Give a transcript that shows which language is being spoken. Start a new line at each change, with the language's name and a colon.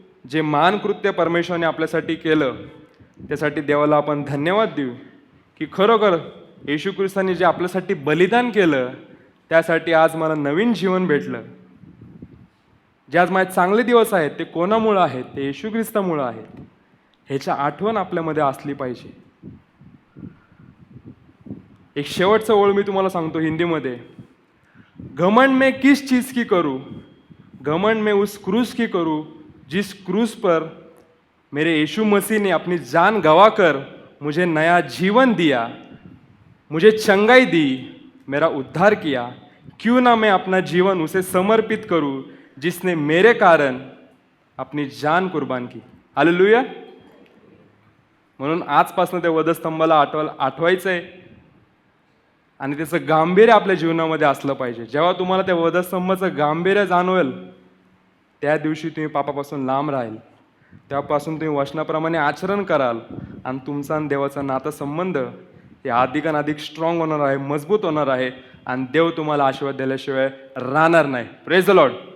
Marathi: जे महान कृत्य परमेश्वराने आपल्यासाठी केलं त्यासाठी देवाला आपण धन्यवाद देऊ, की खरोखर येशू ख्रिस्ताने जे आपल्यासाठी बलिदान केलं त्यासाठी आज मला नवीन जीवन भेटलं. जे आज माझे चांगले दिवस आहेत ते कोणामुळं आहेत? ते येशू ख्रिस्तामुळं आहेत. ह्याच्या आठवण आपल्यामध्ये असली पाहिजे. एक शेवटचं ओळ मी तुम्हाला सांगतो हिंदीमध्ये.
Hindi: घमंड में किस चीज की करूं, घमंड में उस क्रूस की करूं जिस क्रूस पर मेरे यीशु मसीह ने अपनी जान गंवाकर मुझे नया जीवन दिया, मुझे चंगाई दी, मेरा उद्धार किया. क्यों ना मैं अपना जीवन उसे समर्पित करूं जिसने मेरे कारण अपनी जान कुर्बान की. हालेलुया.
Marathi: म्हणून आजपासून त्या वधस्तंभाला आठवायचंय आणि त्याचं गांभीर्य आपल्या जीवनामध्ये असलं पाहिजे. जेव्हा तुम्हाला त्या वधस्तंभाचं गांभीर्य जाणवेल त्या दिवशी तुम्ही पापापासून लांब राहाल. तेव्हापासून तुम्ही वचनाप्रमाणे आचरण कराल आणि तुमचा आणि देवाचा नातेसंबंध हे अधिक स्ट्रॉंग होणार आहे, मजबूत होणार आहे आणि देव तुम्हाला आशीर्वाद दिल्याशिवाय राहणार नाही.
English: Praise the Lord.